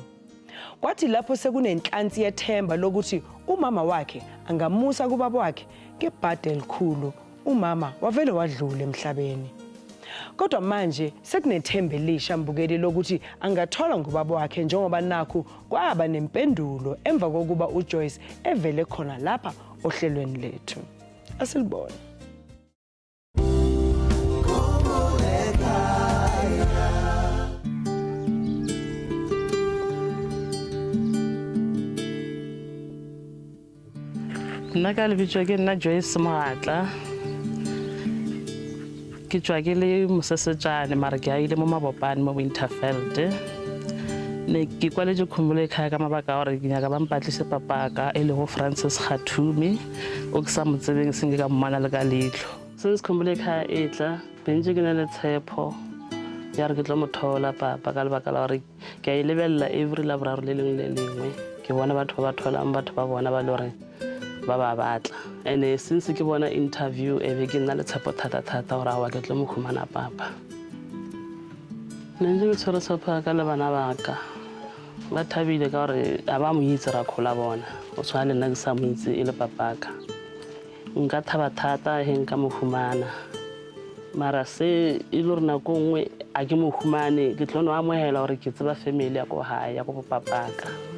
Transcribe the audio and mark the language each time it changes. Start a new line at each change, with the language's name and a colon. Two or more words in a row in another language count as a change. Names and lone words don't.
Zulu: Kwathi lapho sekunenhlansi yethemba lokuthi umama wakhe angamusa kubaba wakhe ngebhadi elikhulu, umama wavele wadlula emhlabeni. Kodwa manje sekunethemba elisha mbukeli lokuthi angathola ngubaba wakhe njengoba nakho kwaba nempendulo emva kokuba uJoyce evele khona lapha ohlelweni lethu. Asilibone.
Tswana: Nna ka lebitso ke nna Joyce Mokhatla. Ke tswa ke le Mosesejane mara ke a ile mo Mabopane mo Winterveld. Ne ke kwaletse khumbule ekhaya ka mabaka a gore ke nyaka ba mpatlise papaka e le go Francis Khathumi o ke sa mo tsebeng se nke ka mmala le ka letlho. Since khumbule ekhaya e tla bentse ke na le tshepo ya re ke tlo mo thola papa ka lebaka la gore ke a e lebelela every laboraro le lengwe ke bona batho ba tholang batho ba bona ba le gore ba ba batla.
English: And since
Tswana: ke bona interview e be ke nna le tshepo thata gore wa ke tlo mo khumana papa. Nne ke tshwere tshepo ka le bana ba ka ba thabile ka gore a ba mo itse ra khola bona o tshwana le nna ke sa mo itse e le papaka. Nka thaba thata he nka mo khumana mara se e le rena go nngwe a ke mo khumane ke tlo no amohela gore ke tseba family ya go hae ya go papaka.